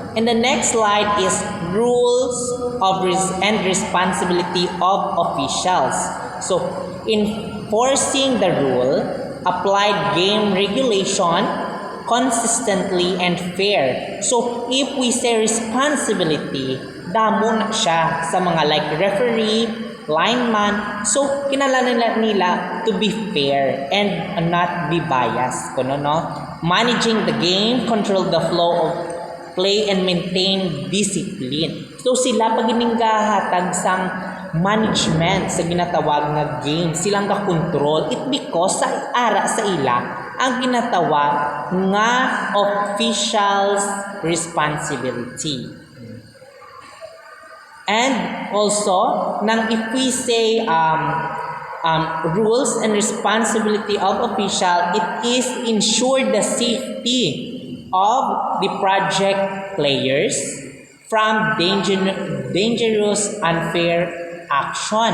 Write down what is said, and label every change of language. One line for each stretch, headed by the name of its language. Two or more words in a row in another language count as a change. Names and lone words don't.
English: And the next slide is rules of and responsibility of officials. So, enforcing the rule, applied game regulation consistently and fair. So, if we say responsibility,
Hiligaynon: damo na siya sa mga
English: like referee, lineman. So,
Hiligaynon: kinalala nila
English: to be fair and not be biased. Kuno, no? Managing the game, control the flow of play, and maintain discipline. So,
Hiligaynon: sila pag ininggahatag sang management sa ginatawag nga game, silang ka-control.
English: It because
Hiligaynon: sa ara sa ila ang ginatawag nga
English: official's responsibility. And also, if we say rules and responsibility of official, it is ensure the safety of the project players from dangerous, unfair action.